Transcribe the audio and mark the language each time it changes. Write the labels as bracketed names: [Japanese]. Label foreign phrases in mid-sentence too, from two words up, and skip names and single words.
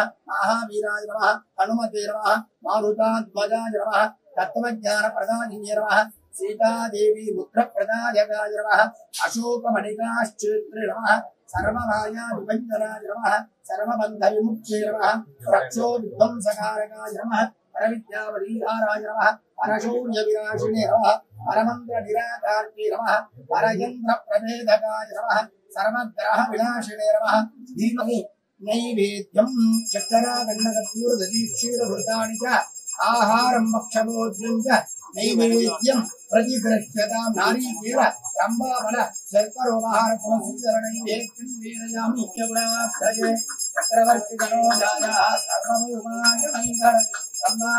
[Sanskrit] మహావీరాయ నమః, హనుమతే నమః, మారుతాధ్వజాయ నమః, తత్వజ్ఞాన ప్రదాయినే నమః, సీతాదేవి పుత్ర ప్రదాయకాయ నమః, అశోకమణికాశ్చేత్రే నమః, సర్వమాయా విభంజనాయ నమః, సర్వబంధ విముక్తే నమః, రక్షో విధ్వంసకారకాయ నమః, పరవిద్యావరీహారాయ నమః, పరశౌర్య వినాశినే నమః, పరమంత్ర నిరాకార్తే నమః, పరయంత్ర ప్రభేదకాయ నమః, సర్వగ్రహ వినాశినే నమః. ధీమహి నైవేద్యం చక్రాగండకర్పూరదీక్షీరఘృతాని చ ఆహారం భక్షభోజ్యం చ నైవేద్యం प्रतिग्रह्यतां नारीकेल रंबाबल शर्करोपहार तुलसीधर नैवेद्यं वेदयामि चक्रवर्ति गणो जाया सर्वभौमाय मंगल